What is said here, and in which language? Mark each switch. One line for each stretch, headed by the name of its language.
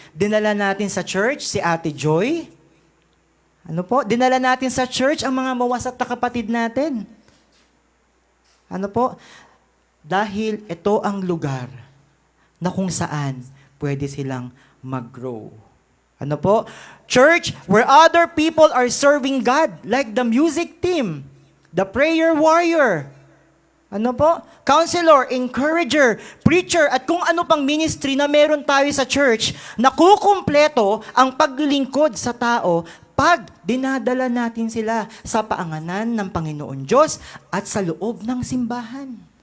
Filipino: Dinala natin sa church si Ate Joy. Ano po? Dinala natin sa church ang mga mawasat na kapatid natin. Ano po? Dahil ito ang lugar na kung saan pwede silang mag-grow. Ano po?
English: Church where other people are serving God, like the music team, the prayer warrior, ano po? Counselor, encourager, preacher,
Filipino: at kung ano pang ministry na meron tayo sa church na kukumpleto ang paglilingkod sa tao pag dinadala natin sila sa paanganan ng Panginoon Diyos at sa loob ng simbahan.